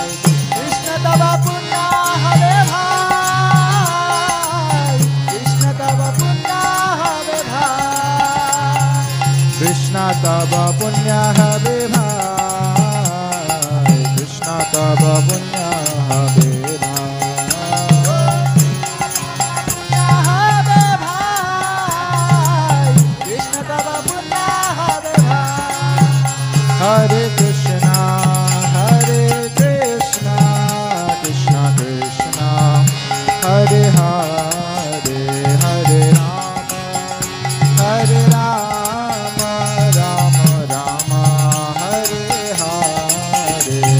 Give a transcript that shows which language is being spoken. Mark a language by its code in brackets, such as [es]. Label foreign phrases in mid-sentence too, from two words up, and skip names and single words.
[bn] কৃষ্ণ তব পুণ্য হবে ভাই কৃষ্ণ তব পুণ্য হবে ভাই কৃষ্ণ তব পুণ্য হবে ভাই কৃষ্ণ তব পুণ্য হবে [sa] हरे कृष्ण, हरे कृष्ण, कृष्ण कृष्ण, हरे हरे, हरे राम, हरे राम, राम राम, हरे हरे,